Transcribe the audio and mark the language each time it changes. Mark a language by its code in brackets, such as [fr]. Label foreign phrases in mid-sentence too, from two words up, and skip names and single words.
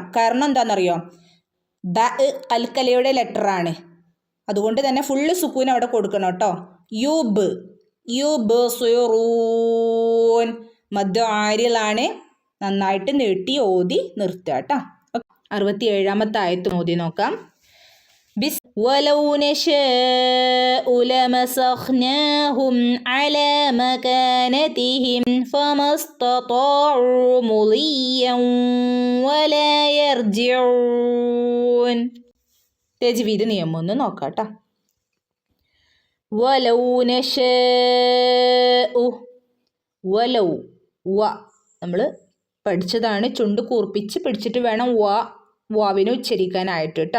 [ml] കാരണം എന്താണെന്നറിയോ, ബ കൽക്കലയുടെ ലെറ്ററാണ്, അതുകൊണ്ട് തന്നെ ഫുള്ള് സുക്കൂൻ അവിടെ കൊടുക്കണം കേട്ടോ. യുബ് യുബ്സിറൂൻ. മദ് ആരിലാണ്, നന്നായിട്ട് നീട്ടി ഓതി നിർത്തുക കേട്ടോ. 67ാമത്തെ ആയത്ത് ഓതി നോക്കാം. [ar] ولو نشاء لمسخناهم على مكانتهم فما استطاعوا مضيا ولا يرجعون. [ml] തജ്വീദ് നിയമം ഒന്ന് നോക്കാം കേട്ടോ. [ar] ولو نشاء. [ml] വലൗ, വ നമ്മൾ പഠിച്ചതാണ്, ചുണ്ട് കൂർപ്പിച്ച് പിടിച്ചിട്ട് വേണം വാവിനെ ഉച്ചരിക്കാനായിട്ട് കേട്ടോ.